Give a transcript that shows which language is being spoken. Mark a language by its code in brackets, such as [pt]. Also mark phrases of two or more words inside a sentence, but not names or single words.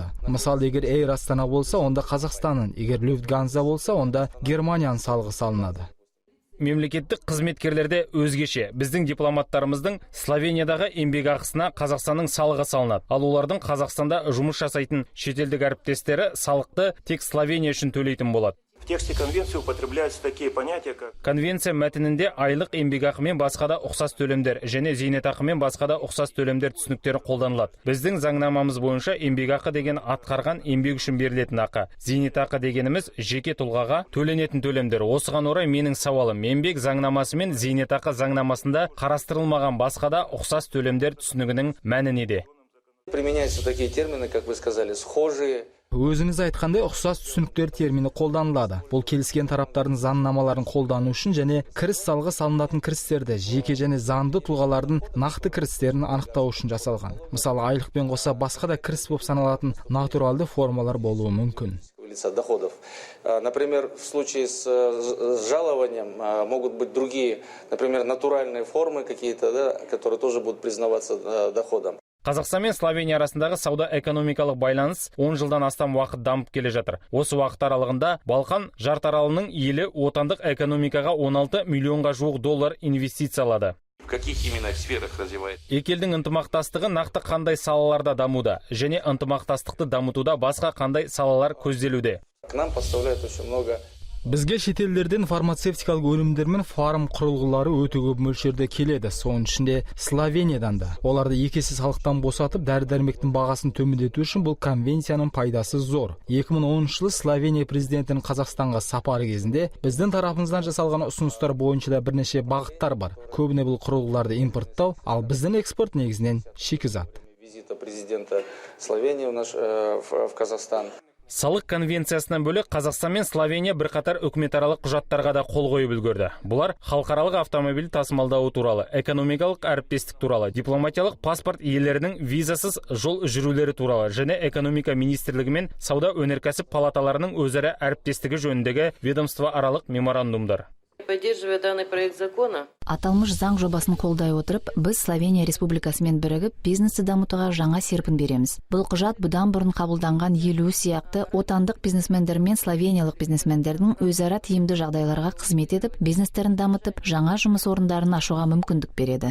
[kk] Мысалы, егер Эйр Астана болса, онда Қазақстанның, егер Люфтганза болса, онда Германияның салығы салынады. Мемлекеттік қызметкерлерде өзгеше. Біздің дипломаттарымыздың Словениядағы еңбек ақысына Қазақстанның салығы салынады. Ал олардың Қазақстанда жұмыс жасайтын шетелдік әріптестері салықты тек Словения үшін төлейтін болады. [ru] В тексте конвенции употребляются такие понятия, как... [kk] Конвенция мәтінінде айлық еңбекақы мен басқа да ұқсас төлемдер және зейнетақы мен басқа да ұқсас төлемдер түсініктері қолданылады. Біздің заңнамамыз бойынша еңбекақы деген атқарған еңбек үшін берілетін ақы. Зейнетақы дегеніміз жеке тұлғаға төленетін төлемдер. Осыған орай менің сауалым, еңбек заңнамасы мен зейнетақы заңнамасында қарастырылмаған басқа да ұқсас төлемдер түсінігінің мәні неде? [ru] Применяются такие термины, как вы сказали, схожие. [kk] Өзіңіз айтқандай ұқсас түсініктер термині қолданылады. Бұл келіскен тараптардың заңнамаларын қолдану үшін және кіріс салығы салынатын кірістерді, жеке және заңды тұлғалардың нақты кірістерін анықтау үшін жасалған. Мысалы, айлықпен қоса басқа да кіріс болып саналатын натуралды формалар болуы мүмкін. [ru] Доходов. Например, в случае с жалованием могут быть другие, например, натуральные формы какие-то, да, которые тоже будут признаваться доходом. [kk] Қазақстан мен Словения арасындағы сауда-экономикалық байланыс 10 жылдан астам уақыт дамып келе жатыр. Осы уақыт аралығында Балқан жартаралының елі отандық экономикаға 16 миллионға жуық доллар инвестициялады. [ru] В каких именно сферах развивает? [kk] Екі елдің ынтымақтастығы нақты қандай салаларда дамуда және ынтымақтастықты дамытуда басқа қандай салалар көзделуде? [ru] К нам поставляют очень много. [kk] Бізге шетелдерден фармацевтикалық өнімдер мен фарм құрылғылары өте көп мөлшерде келеді. Соның ішінде Словениядан да. Оларды екі есе салықтан босатып, дәрі-дәрмектің бағасын төмендету үшін бұл конвенцияның пайдасы зор. 2010 жылы Словения президентінің Қазақстанға сапары кезінде біздің тарапымыздан жасалған ұсыныстар бойынша да бірнеше бағыттар бар. Көбіне бұл құрылғыларды импорттау, ал біздің экспорт негізінен шикізат. [ru] Визита президента Словении в Казахстан. [kk] Салық конвенциясынан бөлек Қазақстан мен Словения бірқатар үкіметаралық құжаттарға да қол қойып үлгерді. Бұлар халықаралық автомобиль тасымалдауы туралы, экономикалық әріптестік туралы, дипломатиялық паспорт иелерінің визасыз жол жүрулері туралы және экономика министрлігі мен сауда өнеркәсіп палаталарының өзара әріптестігі жөніндегі ведомствоаралық меморандумдар. [ru] Поддерживая данный проект закона, [kk] аталмыш заң жобасын қолдай отырып, біз Словения республикасымен бірігіп, бизнесті дамытуға жаңа серпін береміз. Бұл құжат бұдан бұрын қабылданған 50 сияқты отандық бизнесмендер мен словениялық бизнесмендердің өзара тиімді жағдайларға қызмет етіп, бизнестерін дамытып, жаңа жұмыс орындарын ашуға мүмкіндік береді.